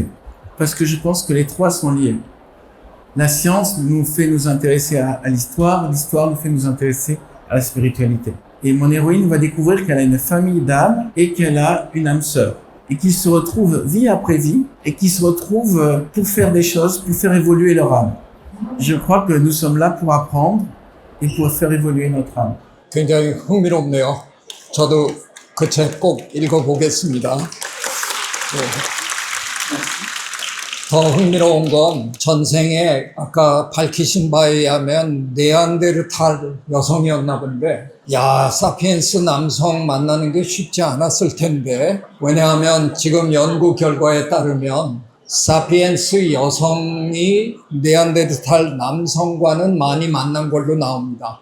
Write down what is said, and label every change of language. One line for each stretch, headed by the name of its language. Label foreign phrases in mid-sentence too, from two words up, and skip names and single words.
French: Parce que je pense que les trois sont liés. La science nous fait nous intéresser à l'histoire, l'histoire nous fait nous intéresser à la spiritualité. Et mon héroïne va découvrir qu'elle a une famille d'âmes et qu'elle a une âme sœur. Et qu'ils se retrouvent vie après vie et qu'ils se retrouvent pour faire des choses, pour faire évoluer leur âme. Je crois que nous sommes là pour apprendre et pour faire évoluer notre âme.
Korean: 굉장히 흥미롭네요. 저도 그 책 꼭 읽어보겠습니다. 네. 더 흥미로운 건 전생에 아까 밝히신 바에 의하면 네안데르탈 여성이었나 본데 야, 사피엔스 남성 만나는 게 쉽지 않았을 텐데 왜냐하면 지금 연구 결과에 따르면 사피엔스 여성이 네안데르탈 남성과는 많이 만난 걸로 나옵니다.